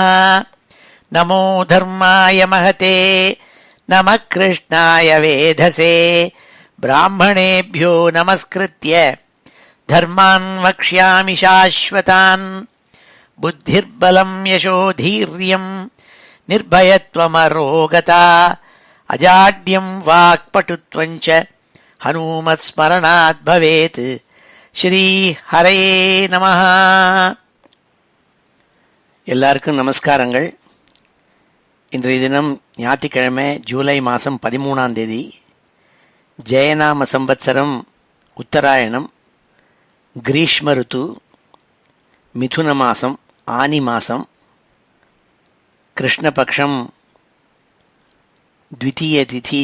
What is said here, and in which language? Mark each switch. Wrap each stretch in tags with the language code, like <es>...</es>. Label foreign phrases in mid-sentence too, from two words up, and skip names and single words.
<sa>नमो धर्माय महते नमः कृष्णाय वेधसे ब्राह्मणेभ्यो नमस्कृत्य धर्मान् वक्ष्यामि शाश्वतान्। बुद्धिर्बलं यशोधीर्यं निर्भयत्वमरोगता अजाड्यं वाक्पटुत्वं च हनुमत्स्मरणात् भवेत्। श्री हरये நமः.</sa> <ta>எல்லாருக்கும் நமஸ்காரங்கள். இன்றைய தினம் ஞாயிற்றுக்கிழமை ஜூலை மாதம் 13ஆம் தேதி ஜெயநாம சம்வத்சரம் உத்தராயணம் கிரீஷ்ம ருத்து மிதுன மாதம் ஆனி மாதம் கிருஷ்ணபக்ஷம் த்விதீய திதி.</ta>